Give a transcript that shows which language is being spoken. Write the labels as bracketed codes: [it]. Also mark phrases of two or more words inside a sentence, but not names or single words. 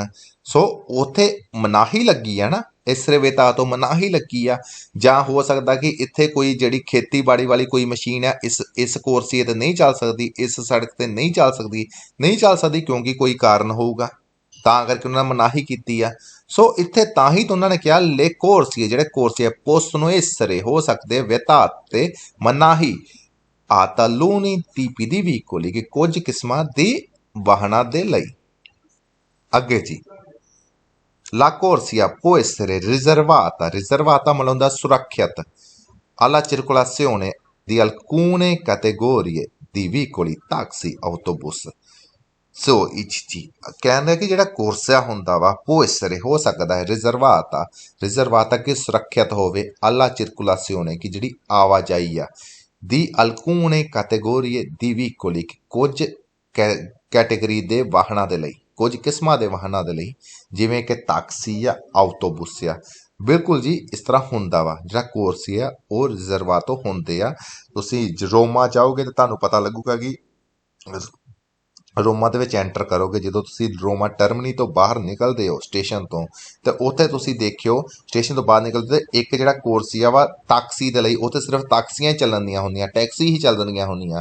[pa] ਸੋ ਉੱਥੇ ਮਨਾਹੀ ਲੱਗੀ ਆ ਨਾ, ਇਸ ਰਵੇਤਾ ਤੋਂ ਮਨਾਹੀ ਲੱਗੀ ਆ। ਜਾਂ ਹੋ ਸਕਦਾ ਕਿ ਇੱਥੇ ਕੋਈ ਜਿਹੜੀ ਖੇਤੀਬਾੜੀ ਵਾਲੀ ਕੋਈ ਮਸ਼ੀਨ ਆ ਇਸ ਕੋਰਸੀਏ 'ਤੇ ਨਹੀਂ ਚੱਲ ਸਕਦੀ, ਇਸ ਸੜਕ 'ਤੇ ਨਹੀਂ ਚੱਲ ਸਕਦੀ ਕਿਉਂਕਿ ਕੋਈ ਕਾਰਨ ਹੋਊਗਾ, ਤਾਂ ਕਰਕੇ ਉਹਨਾਂ ਨੇ ਮਨਾਹੀ ਕੀਤੀ ਆ। ਸੋ ਇੱਥੇ ਤਾਂ ਹੀ ਤਾਂ ਉਹਨਾਂ ਨੇ ਕਿਹਾ [it] le corsie [pa] ਜਿਹੜੇ ਕੋਰਸੀਏ [it] possono essere [pa] ਹੋ ਸਕਦੇ vietate ਮਨਾਹੀ [it] a taluni tipi di veicoli [pa] ਕਿ ਕੁਝ ਕਿਸਮਾਂ ਦੇ ਵਾਹਨਾਂ ਦੇ ਲਈ। ਅੱਗੇ ਜੀ [it] la corsia può essere riservata [pa] ਮਤਲਬ ਹੁੰਦਾ ਸੁਰੱਖਿਅਤ [it] alla circolazione di alcune categorie di veicoli, taxi, autobus। [pa] ਸੋ ਜੀ ਕਹਿੰਦਾ ਕਿ ਜਿਹੜਾ ਕੋਰਸਿਆ ਹੁੰਦਾ ਵਾ [it] può essere [pa] ਹੋ ਸਕਦਾ ਹੈ ਰਿਜ਼ਰਵਾਤਾ ਕਿ ਸੁਰੱਖਿਅਤ ਹੋਵੇ [it] alla circolazione [pa] ਕਿ ਜਿਹੜੀ ਆਵਾਜਾਈ ਆ ਦੀ [it] alcune categorie di veicoli [pa] ਕੁਝ ਕੈਟੇਗਰੀ ਦੇ ਵਾਹਨਾਂ ਦੇ ਲਈ, ਕੁਝ ਕਿਸਮਾਂ ਦੇ ਵਾਹਨਾਂ ਦੇ ਲਈ, ਜਿਵੇਂ ਕਿ ਟੈਕਸੀ ਆ, ਆਟੋਬੁਸ ਆ। ਬਿਲਕੁਲ ਜੀ, ਇਸ ਤਰ੍ਹਾਂ ਹੁੰਦਾ ਵਾ। ਜਿਹੜਾ ਕੋਰਸ ਆ ਉਹ ਰਿਜ਼ਰਵਾਤੋ ਹੁੰਦੇ ਆ। ਤੁਸੀਂ ਰੋਮਾ ਜਾਓਗੇ ਤਾਂ ਤੁਹਾਨੂੰ ਪਤਾ ਲੱਗੂਗਾ ਕਿ ਰੋਮਾ ਦੇ ਵਿੱਚ ਐਂਟਰ ਕਰੋਗੇ, ਜਦੋਂ ਤੁਸੀਂ ਰੋਮਾ ਟਰਮਨੀ ਤੋਂ ਬਾਹਰ ਨਿਕਲਦੇ ਹੋ ਸਟੇਸ਼ਨ ਤੋਂ, ਤੇ ਉੱਥੇ ਤੁਸੀਂ ਦੇਖਿਓ ਸਟੇਸ਼ਨ ਤੋਂ ਬਾਹਰ ਨਿਕਲਦੇ ਇੱਕ ਜਿਹੜਾ ਕੋਰਸੀਆ ਵਾ ਟੈਕਸੀ ਦੇ ਲਈ, ਉੱਥੇ ਸਿਰਫ ਟੈਕਸੀਆਂ ਹੀ ਚੱਲਣਦੀਆਂ ਹੁੰਦੀਆਂ, ਟੈਕਸੀ ਹੀ ਚੱਲਣੀਆਂ ਹੁੰਦੀਆਂ।